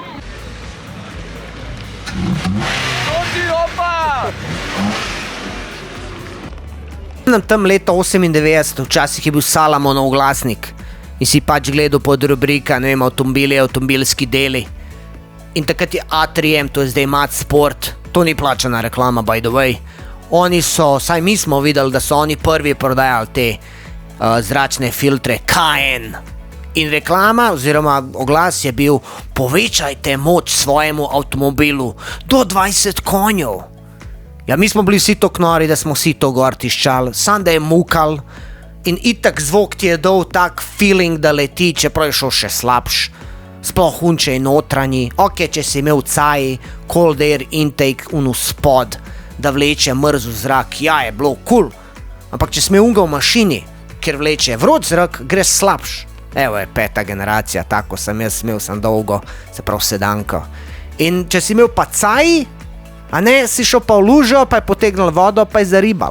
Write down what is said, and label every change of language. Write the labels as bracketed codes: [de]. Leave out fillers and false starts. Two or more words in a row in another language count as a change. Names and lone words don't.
[sl] Tam leta 98, včasih je bil Salamonov glasnik in si pač gledal pod rubrika, ne vem, avtomobili, avtomobilski deli. In takrat je A3M, to je zdaj Mat Sport, to ni plačana reklama, [en] by the way. [sl] Oni so, saj mi smo videli, da so oni prvi prodajali te zračne filtre KN. In reklama oziroma oglas je bil, povečajte moč svojemu avtomobilu do 20 konjev. Ja, mi smo bili vsi to knori, da smo vsi to gor tiščali, sam da je mukal in itak zvok ti je dal tak feeling, da leti, čeprav je šel še slabš. Sploh hunče je notranji, ok, če si imel caji, [en] cold air intake [sl] unu spod, da vleče mrzu zrak, ja, je bilo cool. Ampak če si imel unga v mašini, ker vleče vroč zrak, gre slabš. Evo je 5. generacija, tako sem jaz imel, sem dolgo, se prav sedanko. In če si imel pa caji, a ne, si šel pa v lužo, pa je potegnil vodo, pa je zaribal.